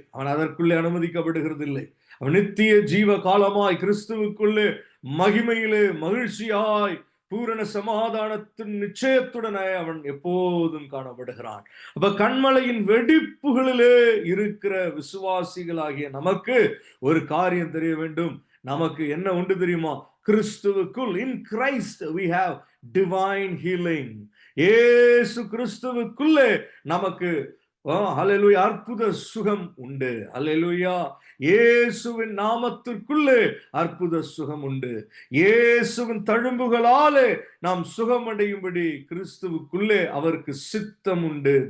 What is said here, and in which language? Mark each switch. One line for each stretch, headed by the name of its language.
Tamil: அவன் அதற்குள்ளே அனுமதிக்கப்படுகிறது இல்லை. அவன் நித்திய ஜீவ காலமாய் கிறிஸ்துவுக்குள்ளே மகிமையிலே மகிழ்ச்சியாய் பூரண சமாதானத்தின் நிச்சயத்துடனே அவன் எப்போதும் காணப்படுகிறான். அப்ப கன்மலையின் வெடிப்புகளிலே இருக்கிற விசுவாசிகளாகிய நமக்கு ஒரு காரியம் தெரிய வேண்டும். நமக்கு என்ன உண்டு தெரியுமா?
English: கிறிஸ்துவுக்குள், in Christ we have divine healing.
Tamil: இயேசு கிறிஸ்துவுக்குள்ளே நமக்கு ஹல்லேலூயா அற்புத சுகம் உண்டு. ஹல்லேலூயா, இயேசுவின் நாமத்திற்குள்ளே அற்புத சுகம் உண்டு. இயேசுவின் தழும்புகளாலே நாம் சுகமடையும்படி கிறிஸ்துவுக்குள்ளே அவருக்கு சித்தம் உண்டு.